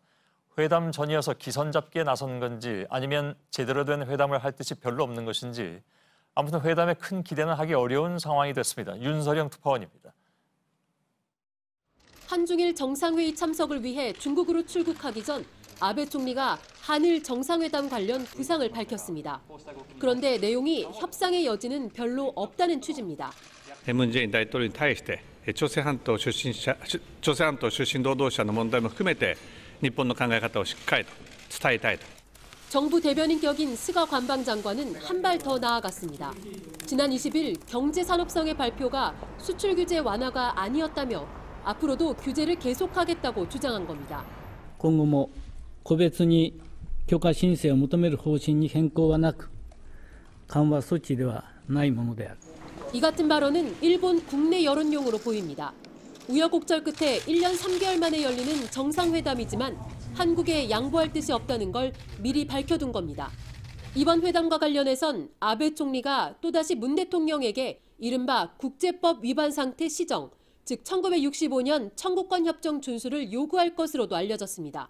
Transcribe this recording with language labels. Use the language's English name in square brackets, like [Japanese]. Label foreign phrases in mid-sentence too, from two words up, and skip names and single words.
[Korean] 회담 전이어서 기선 잡기에 나선 건지 아니면 제대로 된 회담을 할 뜻이 별로 없는 것인지 아무튼 회담에 큰 기대는 하기 어려운 상황이 됐습니다. 윤서령 특파원입니다. 한중일 정상회의 참석을 위해 중국으로 출국하기 전 아베 총리가 한일 정상회담 관련 구상을 밝혔습니다. 그런데 내용이 협상의 여지는 별로 없다는 취지입니다. [Japanese] 文在寅大統領に対して朝鮮半島出身労働者の問題も含めて日本の考え方をしっかりと伝えたいと。 [Korean] 정부 대변인 격인 스가 관방장관은 한 발 더 나아갔습니다. 지난 20일 경제산업성의 발표가 수출 규제 완화가 아니었다며 앞으로도 규제를 계속하겠다고 주장한 겁니다. [Japanese] 今後も個別に許可申請を求める方針に変更はなく緩和措置ではないものである. [Korean] 이 같은 발언은 일본 국내 여론용으로 보입니다. 우여곡절 끝에 1년 3개월 만에 열리는 정상회담이지만 한국에 양보할 뜻이 없다는 걸 미리 밝혀둔 겁니다. 이번 회담과 관련해선 아베 총리가 또다시 문 대통령에게 이른바 국제법 위반 상태 시정, 즉 1965년 청구권 협정 준수를 요구할 것으로도 알려졌습니다.